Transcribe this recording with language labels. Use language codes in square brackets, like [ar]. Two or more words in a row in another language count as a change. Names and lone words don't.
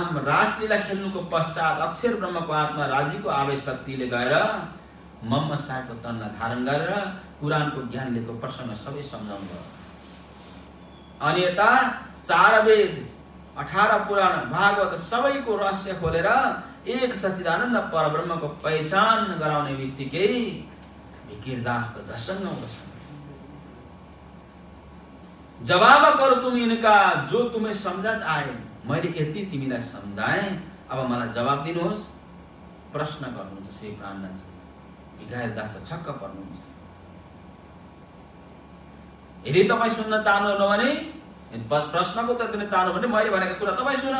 [ne] रासलीला खेल्नुको पश्चात अक्षर ब्रह्मको आत्मा राजीको आवेश शक्तिले गएर मम्म साको तनलाई धारण गरेर पुराणको ज्ञान लिएको प्रसङ्ग सबै सम्झाउनु भयो। अनि यता 4 वेद 18 पुराण भागवत सबैको रहस्य खोलेर एक सच्चिदानन्द परब्रह्मको पहिचान गराउने बित्तिकै भिखारी दास त झसङ्ग हुँदछ। [hi] जवाब करो तुम इनका जो तुम्हें समझ आए। [ne] मैले यति तिमीलाई सम्झाएँ, अब मलाई जवाब दिनुहोस्। प्रश्न गर्नुहुन्छ श्री प्राणनाथजी। भिखारी दास छक्क पर्नुहुन्छ। यदि तपाईँ सुन्न चाहनुहुन्न भने, प्रश्नको उत्तर दिन चाहनु भने मैले भनेको कुरा तपाईँ सुन।